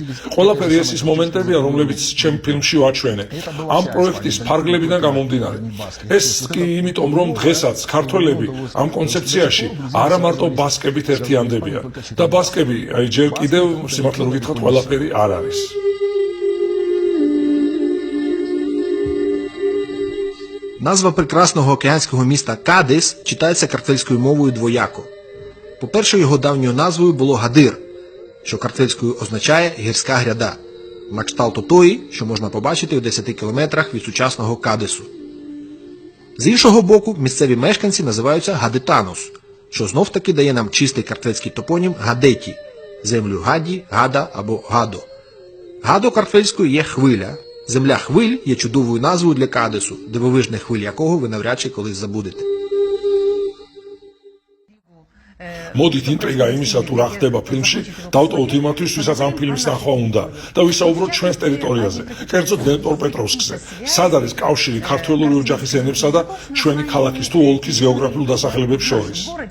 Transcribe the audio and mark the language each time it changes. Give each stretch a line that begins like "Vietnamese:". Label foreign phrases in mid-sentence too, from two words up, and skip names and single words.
Georgian: ყველაფერი ეს ის მომენტებია, რომლებიც ჩემ ფილმში ვაჩვენე. ამ პროექტის ფარგლებიდან გამომდინარე. ეს კი იმიტომ, რომ დღესაც ქართველები ამ კონცეფციაში არა მარტო ბასკებით ერთიანდებიან და ბასკები, აი ჯერ კიდევ სიმართლე რომ გითხრათ, ყველაფერი არ არის.
Ukrainian: Назва прекрасного океанського міста Кадис читається картельською мовою двояко. По-перше, його давньою назвою було Гадир, що картельською означає «гірська гряда», на кшталту тої, що можна побачити у 10 кілометрах від сучасного Кадису. З іншого боку, місцеві мешканці називаються Гадитанос, що знов-таки дає нам чистий картельський топонім Гадеті, землю Гаді, Гада або Гадо. Гадо картельською є хвиля. Земля хвиль є чудовою назвою для Кадису, дивовижних хвиль якого ви навряд чи колись забудете.
Georgian: მოდით ინტრიგა იმისა თუ რა ხდება ფილმში, დავტოვოთ იმათთვის, ვისაც ამ ფილმის ნახვა უნდა და ვისაუბროთ ჩვენს ტერიტორიაზე, კერძოდ დნეპროპეტროვსკზე, სად არის კავშირი ქართველური ოჯახის ენებსა და ჩვენი ქალაქის თუ ოლქის გეოგრაფიულ დასახელებებს შორის.